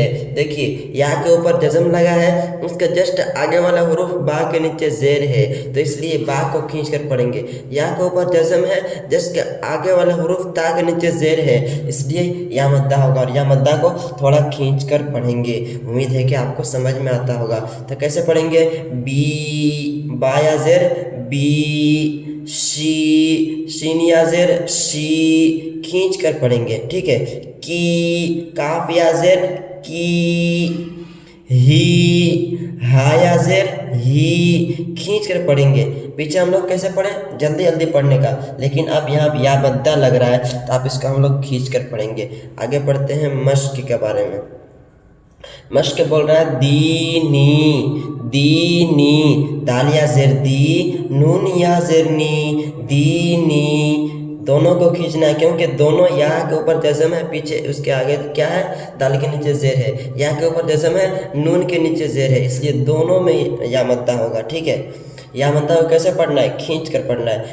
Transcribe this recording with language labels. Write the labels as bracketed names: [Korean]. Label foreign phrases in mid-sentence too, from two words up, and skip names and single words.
[Urdu] دیکھیے یا کے اوپر جزم لگا ہے، اس کے جسٹ آگے والا حروف با کے نیچے زیر ہے، تو اس لیے با کو کھینچ کر پڑھیں گے۔ یا کے اوپر جزم ہے، جس کے آگے والا حروف تا کے نیچے زیر ہے، اس لیے یا مدہ ہوگا، اور یا مدہ کو تھوڑا کھینچ کر پڑھیں گے۔ امید ہے کہ آپ کو سمجھ میں آتا ہوگا۔ تو کیسے پڑھیں گے؟ بی، با یا زیر بی، شی، شین یا زیر شی، کھینچ کر پڑھیں گے، ٹھیک ہے؟ کی، کاف یا زیر کی، ہی، ہا یا زیر ہی، کھینچ کر پڑھیں گے۔ پیچھے ہم لوگ کیسے پڑھیں؟ جلدی جلدی پڑھنے کا، لیکن اب یہاں یا مدہ لگ رہا ہے تو آپ اس کا ہم لوگ کھینچ کر پڑھیں گے۔ آگے پڑھتے ہیں مشق کے بارے میں۔ مشق بول رہا ہے دینی، دینی، دال یا زیر دی، نون یا زیر نی، دینی، دونوں کو کھینچنا ہے، کیونکہ دونوں یا کے اوپر جزم ہے، پیچھے اس کے آگے کیا ہے، دال کے نیچے زیر ہے، یا کے اوپر جزم ہے، نون کے نیچے زیر ہے، اس لیے دونوں میں یا مدہ ہوگا. ٹھیک ہے، یا مدہ کو کیسے پڑھنا ہے، کھینچ کر پڑھنا ہے.